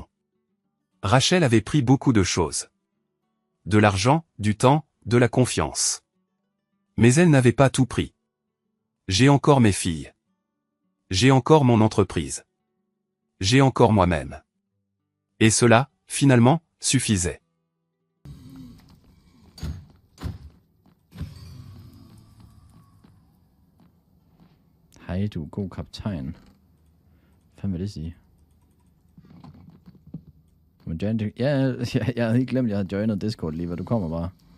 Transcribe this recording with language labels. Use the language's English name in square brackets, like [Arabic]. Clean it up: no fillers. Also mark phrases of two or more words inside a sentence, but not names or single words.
[French] Rachel avait pris beaucoup de choses. De l'argent, du temps, de la confiance. Mais elle n'avait pas tout pris. J'ai encore mes filles. J'ai encore mon entreprise. J'ai encore moi-même. Et cela, finalement, suffisait. [Danish] Hej, du er god kaptajn. Hvad vil det sige? Ja, jeg havde ikke glemt, at jeg havde joinet Discord lige, hvor du kommer bare.